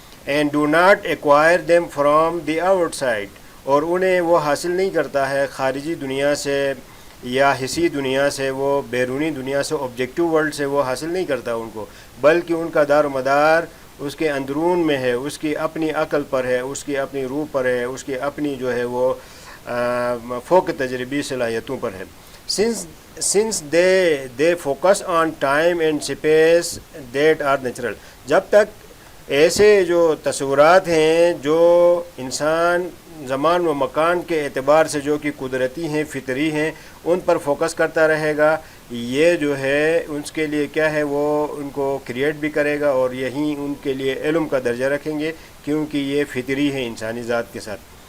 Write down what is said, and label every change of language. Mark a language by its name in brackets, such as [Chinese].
[English] and do not acquire them from the outside, [Urdu] اور انہیں وہ حاصل نہیں کرتا ہے خارجی دنیا سے یا حسی دنیا سے، وہ بیرونی دنیا سے، آبجیکٹیو ورلڈ سے وہ حاصل نہیں کرتا ان کو، بلکہ ان کا دار و مدار اس کے اندرون میں ہے، اس کی اپنی عقل پر ہے، اس کی اپنی روح پر ہے، اس کی اپنی جو ہے وہ فوق تجربی صلاحیتوں پر ہے. [English] since they focus on time and space that are natural. [Urdu] جب تک ایسے جو تصورات ہیں جو انسان زمان و مکان کے اعتبار سے جو کہ قدرتی ہیں، فطری ہیں، ان پر فوکس کرتا رہے گا، یہ جو ہے اس کے لیے کیا ہے، وہ ان کو کریٹ بھی کرے گا، اور یہی ان کے لیے علم کا درجہ رکھیں گے، کیونکہ یہ فطری ہے انسانی ذات کے ساتھ.